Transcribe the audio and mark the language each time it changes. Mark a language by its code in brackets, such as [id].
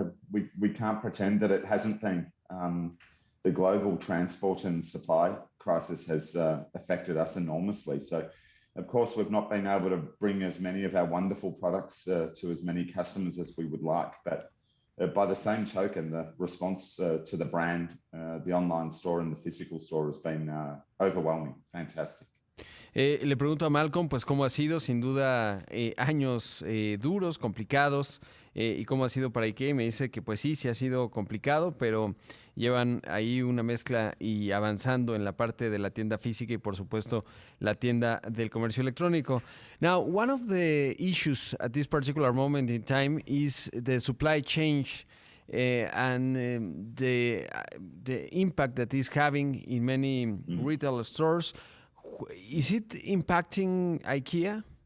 [en] We can't pretend that it hasn't been. The global transport and supply crisis has affected us enormously. So, of course, we've not been able to bring as many of our wonderful products to as many customers as we would like. But by the same token, the response to the brand, the online store and the physical store has been overwhelming, fantastic. [es] Le pregunto a Malcolm, pues cómo ha sido, sin duda, años duros, complicados, y cómo ha sido para IKEA. Y me dice que pues sí, sí ha sido complicado, pero llevan ahí una mezcla y avanzando en la parte de la tienda física y por supuesto la tienda del comercio electrónico. [en] Now, one of the issues at this particular moment in time is the supply chain and the impact that is having in many retail stores. Is it impacting IKEA?